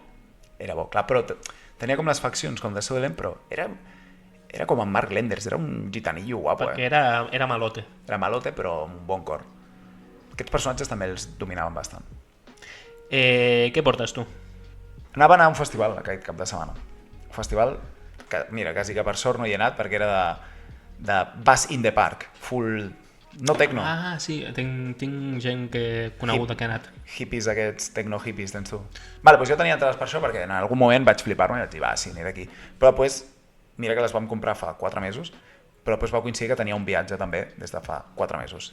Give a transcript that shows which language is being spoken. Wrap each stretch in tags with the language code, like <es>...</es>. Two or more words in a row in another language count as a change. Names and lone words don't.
<ca>Era bo, clar, però tenia com les faccions com de seu dolent, però era com en Mark Lenders, era un gitanillo guapo. Perquè era malote. Era malote, però amb un bon cor. Aquests personatges també els dominaven bastant. Què portes tu? Anava a anar a un festival aquest cap de setmana. Un festival que, mira, quasi que per sort no hi he anat perquè era de Bass in the Park, full... No tecno. Ah, sí, tinc gent que he conegut que ha anat. Hippies aquests, tecno-hippies, tens tu. Vale, doncs jo tenia entrades per això perquè en algun moment vaig flipar-me i vaig dir, va, sí, aniré aquí. Però després, mira que les vam comprar fa 4 mesos, però després va coincidir que tenia un viatge també des de fa 4 mesos.</ca>